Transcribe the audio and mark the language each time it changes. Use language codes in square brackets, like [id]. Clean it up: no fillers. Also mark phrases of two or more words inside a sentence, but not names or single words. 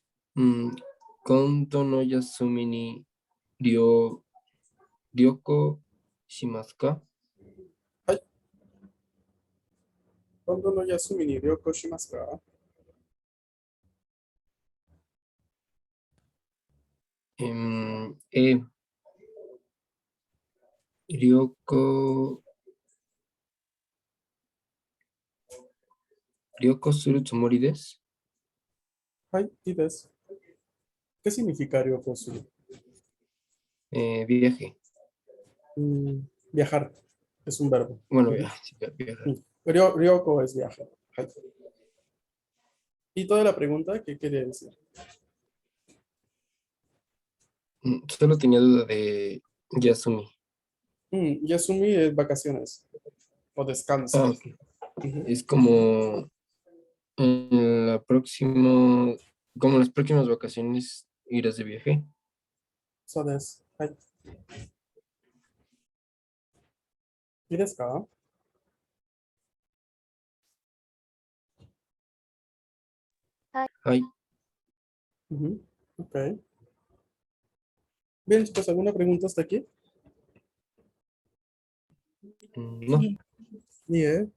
[ja] 今度の休みに旅行しますか? 今度の休みに旅行しますか？旅行するつもりです. はい、いいです。 [es] ¿Qué significa [ja] 旅行する？ [es] Viaje. Viajar. Es un verbo. Bueno, viajar. Ryoko es viajar. はい。Y toda la pregunta, ¿qué quería decir? Solo tenía duda de Yasumi. Yasumi es vacaciones o descanso. Ah, ok. Es como en como en las próximas vacaciones irás de viaje. [ja] そうです。はい。いいですか？ Ay, [es] Ok. Bien, chicos, ¿alguna pregunta hasta aquí? no. Bien.